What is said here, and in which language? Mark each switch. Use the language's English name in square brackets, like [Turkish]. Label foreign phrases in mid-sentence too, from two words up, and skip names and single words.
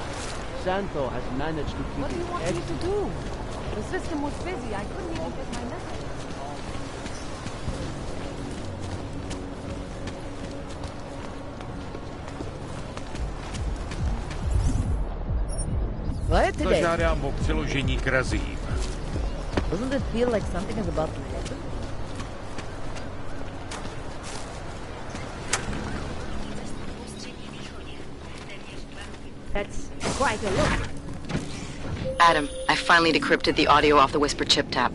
[English] Santo has managed to keep What do you want me to do? The system was busy. I couldn't even get my message. What today? [Czech] Požádám o přeložení k razím. [English] Doesn't it feel like something is about to happen? That's quite a look. Adam, I finally decrypted the audio off the Whisper chip tap.